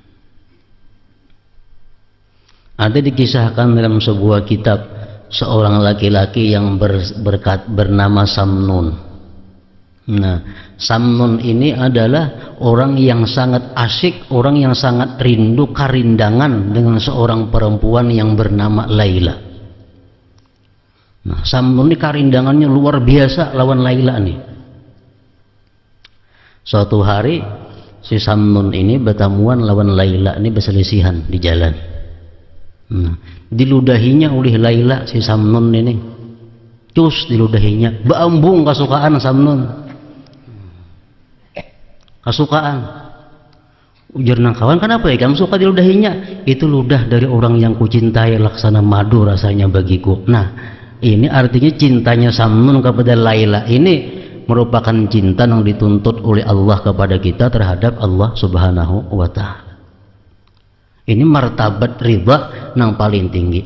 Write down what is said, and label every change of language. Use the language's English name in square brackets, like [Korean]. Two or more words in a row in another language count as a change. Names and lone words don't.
[Indonesian] Ada dikisahkan dalam sebuah kitab, seorang laki-laki yang bernama Samnun. Nah, Samnun ini adalah orang yang sangat asyik, orang yang sangat rindu karindangan dengan seorang perempuan yang bernama Laila. Nah, Samnun ini karindangannya luar biasa lawan Laila nih. Suatu hari si Samnun ini bertemuan lawan Laila ini, berselisihan di jalan. [Banjar] Nah, diludahinya oleh Laila si Samnun ini, cus diludahinya, beambung kasukaan Samnun, kasukaan. [Indonesian] Ujar nang kawan, kenapa ya kamu suka diludahinya? Itu ludah dari orang yang kucintai, laksana madu rasanya bagiku. Nah, ini artinya cintanya Samnun kepada Laila ini merupakan cinta yang dituntut oleh Allah kepada kita terhadap Allah [Arabic] سبحانه وتعالى. [Indonesian] Ini martabat ridha yang paling tinggi.